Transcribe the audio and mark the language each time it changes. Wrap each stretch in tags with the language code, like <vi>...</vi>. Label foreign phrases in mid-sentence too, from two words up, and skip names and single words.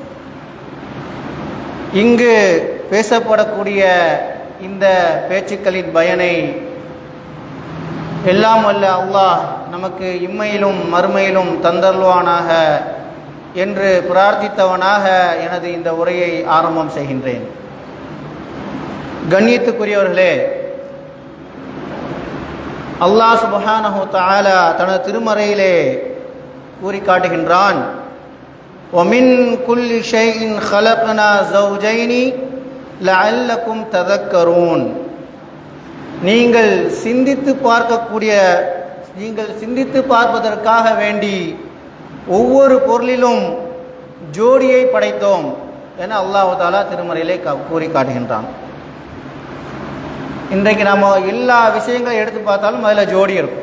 <ta>இங்கு பேசப்படக்கூடிய இந்த பேச்சுக்களின் பயனை எல்லாம் வல்ல அல்லாஹ் நமக்கு இம்மையிலும் மறுமையிலும் தந்தருள்வானாக என்று பிரார்த்தித்தவனாக எனது இந்த உரையை ஆரம்பம் செய்கின்றேன். கண்ணியத்துக்குரியவர்களே,</ta> <ar>الله سبحانه وتعالى</ar> <ta>தனது திருமறையிலே கூறி காட்டுகின்றான்:</ta> <ar>وَمِن كُلِّ شَيْءٍ خَلَقْنَا زَوْجَيْنِ لَعَلَّكُمْ تَذَكَّرُونَ.</ar> <ta>நீங்கள் சிந்தித்து பார்ப்பதற்காக வேண்டி ஒவ்வொரு பொருளிலும் ஜோடியை படைத்தோம் என</ta> <ar>الله تعالى</ar> <ta>திருமறையிலே கூறி காட்டுகின்றான். இன்றைக்கு நம்ம எல்லா விஷயங்களை எடுத்து பார்த்தாலும் அதில் ஜோடி இருக்கும்.</ta>